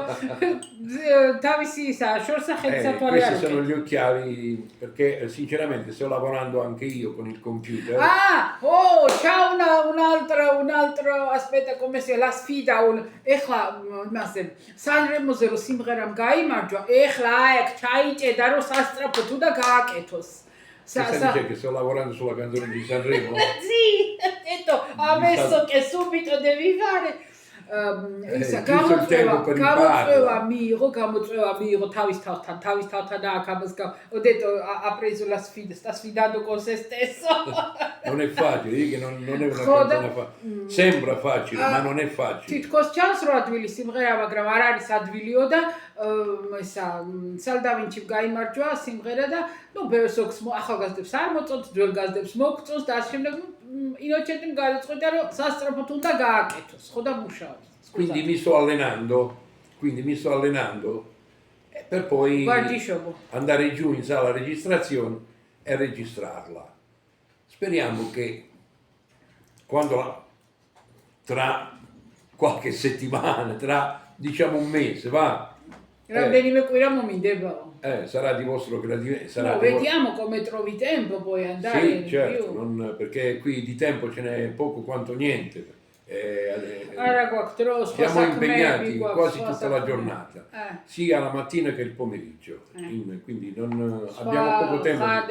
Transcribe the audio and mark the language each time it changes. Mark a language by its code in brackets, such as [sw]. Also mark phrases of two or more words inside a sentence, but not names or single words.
[it] Questi sono gli occhiali, perché sinceramente sto lavorando anche io con il computer. C'è un altro, aspetta, come si la sfida, Sanremo zero [ka] სიმღერამ გაიმარჯვა, ეხლა ჩაიჭედა რომ სასტრაფო თუ და გააკეთოს. [it] Dice che sto lavorando sulla canzone di Sanremo? Sì, ho detto, adesso che subito devi fare. [ka] გამოწვევა მიიღო თავის თავთან და აქ [it] ho detto ha preso la sfida, sta sfidando con se stesso. Non è facile, che non è una canzone facile. Sembra facile, ma non è facile. [ka] თითქოს ჩანს რომ ადვილი სიმღერა, მაგრამ არ არის ადვილიო და სალდავინჩი გაიმარჯვა სიმღერა და ბევრს ახალგაზრდებს არ მოწონთ, ძველ გაზრდებს მოგწონს და ასე შემდეგ. Inocente გადაწყვიტა რომ სასტრაფოდ უნდა გააკეთოს, ხო და მუშაობს. [it] Quindi mi sto allenando per poi andare giù in sala registrazione e registrarla. Speriamo che tra qualche settimana, tra diciamo un mese, [ka] რამდენიმე კვირა მომინდებაო. [it] Sarà di vostro gradimento. No, vediamo come trovi tempo poi andare. Sì, certo, perché qui di tempo ce n'è poco quanto niente. Siamo impegnati quasi tutta la giornata, sia la mattina che il pomeriggio, quindi non abbiamo poco tempo.